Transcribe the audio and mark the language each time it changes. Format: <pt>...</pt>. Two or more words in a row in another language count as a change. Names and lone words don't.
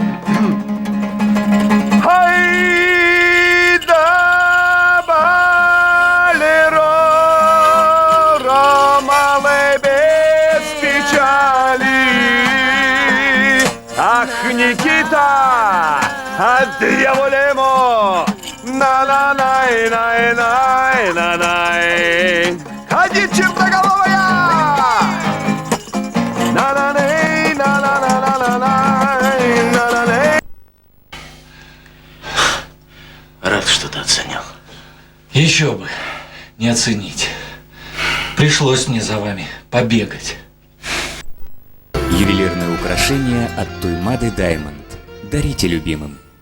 <ru>Хайда, балеро, ромалы без печали. Ах, Никита, отдьяволемо, на-на-най-най-най-най-най. Ходи, чертоголовая! На-на-най, на-на-на-на-на-най, на-на-най. Рад, что ты оценил. Еще бы не оценить. Пришлось мне за вами побегать. Ювелирные украшения от Туймады Даймонд. Дарите любимым.</ru>